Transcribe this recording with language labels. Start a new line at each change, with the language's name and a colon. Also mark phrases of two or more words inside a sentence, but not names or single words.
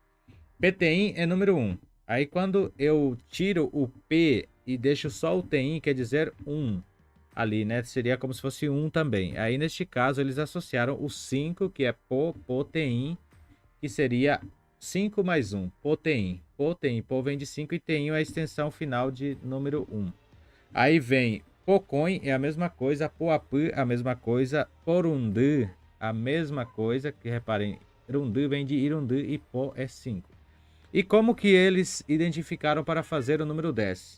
Portuguese: Peteim é número 1. Aí quando eu tiro o P e deixo só o Teim, quer dizer 1. Ali, né? Seria como se fosse 1 também. Aí neste caso eles associaram o 5, que é Poteim, que seria 5 mais 1. Poteim. Poteim. Po vem de 5 e Teim é a extensão final de número 1. Aí vem Pocões, é a mesma coisa. Poapã, a mesma coisa. Porundu, a mesma coisa. Que reparem, Irundu vem de Irundu e Pó é 5. E como que eles identificaram para fazer o número 10?